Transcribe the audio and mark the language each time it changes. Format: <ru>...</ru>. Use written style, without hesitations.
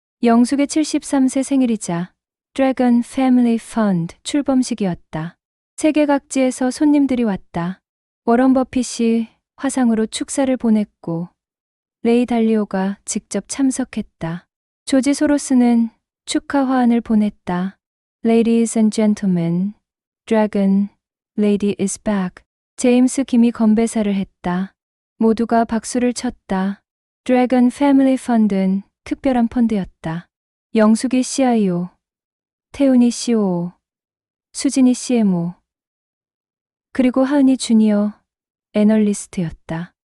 <ko>영숙의 73세 생일이자 드래곤 패밀리 펀드 출범식이었다. 세계 각지에서 손님들이 왔다. 워런 버핏이 화상으로 축사를 보냈고 레이 달리오가 직접 참석했다. 조지 소로스는 축하 화환을 보냈다.</ko> <en>Ladies and gentlemen, Dragon Lady is back.</en> <ko>제임스 김이 건배사를 했다. 모두가 박수를 쳤다. 드래곤 패밀리 펀드는 특별한 펀드였다. 영숙이 CIO, 태훈이 COO, 수진이 CMO, 그리고 하은이 주니어 애널리스트였다.</ko>